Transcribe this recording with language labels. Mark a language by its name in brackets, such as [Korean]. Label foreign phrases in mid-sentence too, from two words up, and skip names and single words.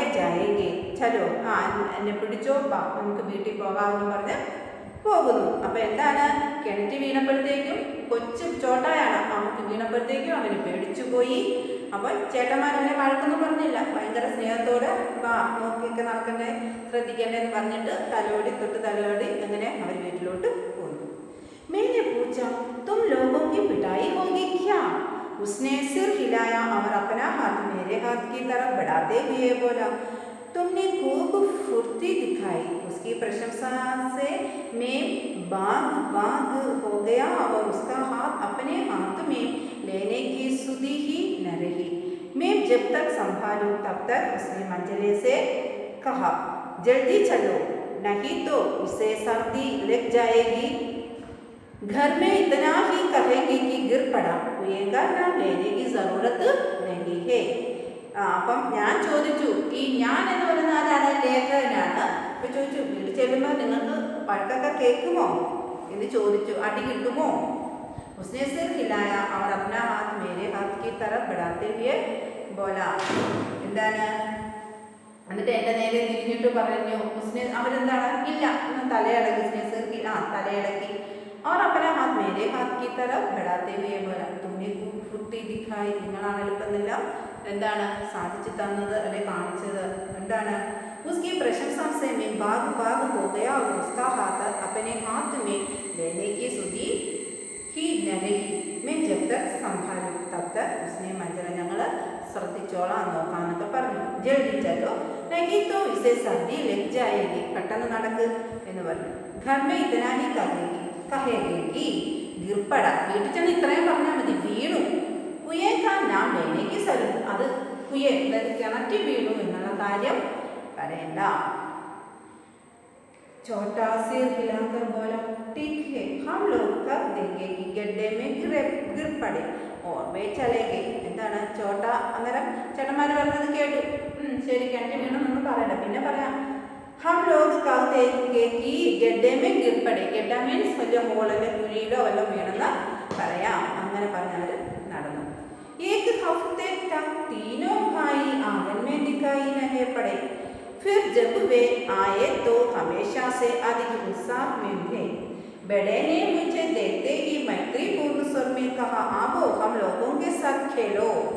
[Hindi] जाएंगी चलो [Malayalam] എന്നെ പിടിച്ചോ നമുക്ക് വീട്ടിൽ പോകാമെന്ന് പറഞ്ഞ് പോകുന്നു അപ്പം എന്താണ് കിണറ്റ് വീണപ്പോഴത്തേക്കും കൊച്ചു ചോട്ടായാണ് അവർക്ക് വീണപ്പോഴത്തേക്കും അവന് പേടിച്ചു പോയി അപ്പോൾ ചേട്ടന്മാരവനെ വഴക്കൊന്നും പറഞ്ഞില്ല ഭയങ്കര സ്നേഹത്തോടെ നോക്കിയൊക്കെ നടക്കണ്ടേ ശ്രദ്ധിക്കണ്ടേ എന്ന് പറഞ്ഞിട്ട് തലോടി അങ്ങനെ അവർ വീട്ടിലോട്ട് പോന്നു [Hindi] मैंने पूछा तुम लोगों की पिटाई होगी क्या उसने सिर हिलाया और अपना हाथ मेरे हाथ की तरफ बढ़ाते हुए बोला तुमने खूब फुर्ती दिखाई। उसकी प्रशंसा से मैं बाग बाग हो गया और उसका हाथ अपने हाथ में लेने की सुधि ही न रही। मैं जब तक संभालूं तब तक उसने मंजले से कहा, जल्दी चलो नहीं तो उसे सर्दी लग जाएगी। घर में इतना ही कहेंगे कि गिर पड़ा, कुएंगा नाम लेने की जरूरत नहीं है. [Malayalam] അപ്പം ഞാൻ ചോദിച്ചു, ഈ ഞാൻ എന്ന് പറയുന്ന ആരാണ്? ലേഖകനാണ്. അപ്പോൾ ചോദിച്ചു, വീട്ടിൽ ചെല്ലുമ്പോൾ നിങ്ങൾക്ക് വഴക്കൊക്കെ കേൾക്കുമോ എന്ന് ചോദിച്ചു, അടി കിട്ടുമോ? [Hindi] उसने सिर हिलाया और अपना हाथ मेरे हाथ की तरफ बढ़ाते हुए बोला. [Malayalam] എന്താണ്? എന്നിട്ട് എൻ്റെ നേരെ തിരിഞ്ഞിട്ട് പറഞ്ഞു, उसने അവരെന്താണ്? ഇല്ല, തലയടക്കി. തലയടക്കി. [Hindi] और अपना हाथ मेरे हाथ की तरफ बढ़ाते हुए बोला, तुमने फुर्ती दिखाई. [Malayalam] നിങ്ങളാണ് എളുപ്പമെന്നെല്ലാം എന്താണ് സാധിച്ചു തന്നത് അല്ലെ കാണിച്ചത്. എന്താണ്? [Hindi] उसकी प्रशंसा से मैं बाग बाग हो गया और उसका हाथ अपने हाथ में लेने की सुधि ही न रही. मैं जब तक संभालू तब तक उसने मंजर [Malayalam] ഞങ്ങൾ ശ്രദ്ധിച്ചോളാം നോക്കാന്നൊക്കെ പറഞ്ഞു. [Hindi] जल्दी चलो नहीं तो इसे सर्दी लग जाएगी. [Malayalam] പെട്ടെന്ന് നടക്ക് എന്ന് പറഞ്ഞു. [Hindi] घर में इतना ही कहेगी गिर पड़ा. [Malayalam] വീട്ടിൽ ചെന്ന് ഇത്രയും പറഞ്ഞാൽ മതി, വീണു. [Hindi] कुए का नाम लेने की ज़रू, [Malayalam] അത് കുയെ കിണറ്റി വീണു എന്നുള്ള കാര്യം പറയണ്ട. [Hindi] छोटा सिर हिलाकर बोला, ठीक है हम लोग कर देंगे कि गड्ढे में गिर पड़े और वे चले गए. [Malayalam] എന്താണ് ചോട്ട അന്നേരം ചേട്ടന്മാർ പറഞ്ഞത് കേട്ടു. ശരി, കിണറ്റി വീണെന്നൊന്നും പറയണ്ട, പിന്നെ പറയാം. [Hindi] हम लोग कर देंगे कि गड्ढे में गिर पड़े. [Malayalam] गड्ढ മീൻസ് വലിയ ഹോളിലെ കുഴിയിലോ വല്ലതും വീണെന്ന് പറയാം. അങ്ങനെ പറഞ്ഞവർ നടന്നു. [Hindi] एक हफ्ते तक तीनों भाई आंगन में दिखाई नहीं पड़े. फिर जब वे आए तो हमेशा से अधिक उत्साह में थे. बड़े ने मुझे देखते ही मैत्रीपूर्ण स्वर में कहा, आओ हम लोगों के साथ खेलो.